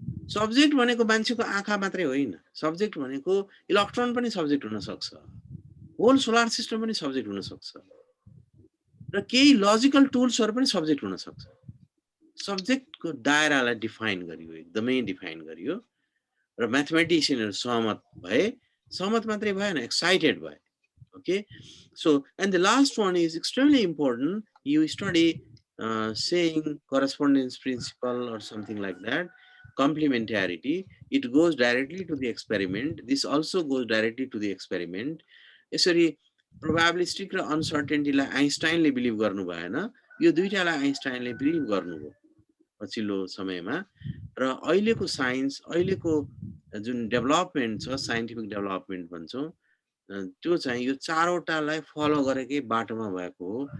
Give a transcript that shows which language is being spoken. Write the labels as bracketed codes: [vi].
[ne] Subject भनेको मान्छेको आँखा मात्रै होइन, सब्जेक्ट भनेको इलेक्ट्रोन पनि सब्जेक्ट हुन सक्छ, होल सोलर सिस्टम पनि सब्जेक्ट हुन सक्छ र केही लजिकल टुल्सहरू पनि सब्जेक्ट हुन सक्छ। सब्जेक्टको दायरालाई डिफाइन गरियो, एकदमै डिफाइन गरियो र म्याथमेटिसियनहरू सहमत मात्रै भएन, एक्साइटेड भए। [en] Okay, so and the last one is extremely important. You study saying correspondence principle or something like that, complementarity. It goes directly to the experiment. This also goes directly to the experiment. [ne] यसरी probabilistic र uncertainty लाई आइन्स्टाइनले believe गर्नु भएन, यो दुईटालाई आइन्स्टाइनले believe गर्नुभयो पछिल्लो समयमा। र अहिलेको साइन्स, अहिलेको जुन डेभलपमेन्ट छ, साइन्टिफिक डेभलपमेन्ट भन्छौँ, त्यो चाहिँ यो चारवटालाई फलो गरेकै बाटोमा भएको हो।